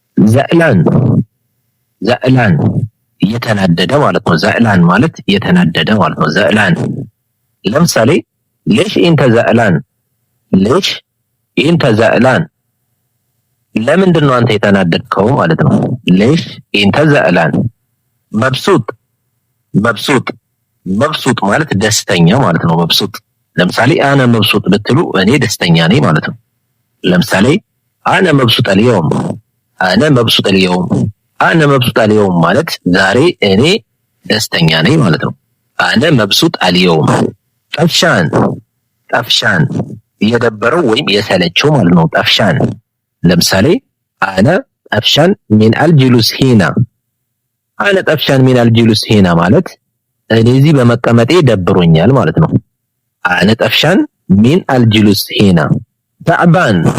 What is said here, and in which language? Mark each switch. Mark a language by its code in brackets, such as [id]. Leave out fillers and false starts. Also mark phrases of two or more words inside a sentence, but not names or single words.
[ar] زعلان زعلان [am] የተናደደ ማለት ነው። ዘዕላን ማለት የተናደደ ማለት ነው። ዘዕላን ለምሳሌ [ar] ليش انت زعلان ليش انت زعلان [am] ለምንድን ነው አንተ የተናደድከው ማለት ነው። [ar] ليش انت زعلان مبسوط مبسوط [am] مبسوط ማለት ደስተኛ ማለት ነው። مبسوط ለምሳሌ [ar] انا مبسوط [am] ብትሉ እኔ ደስተኛ ነኝ ማለት ነው። ለምሳሌ [ar] انا مبسوط اليوم انا مبسوط اليوم انا مبسوط اليوم [am] ማለት ዛሬ እኔ ደስተኛ ነኝ ማለት ነው። [ar] انا مبسوط اليوم طفشان طفشان [am] የደበረው ወይም የሰለቸው ማለት ነው። ጠፍሻን ለምሳሌ [ar] انا طفشان من الجلوس هنا انا طفشان من الجلوس هنا [am] ማለት እኔ እዚህ በመቀመጤ ደብሮኛል ማለት ነው። [ar] انا طفشان من الجلوس هنا [am] ተዕባን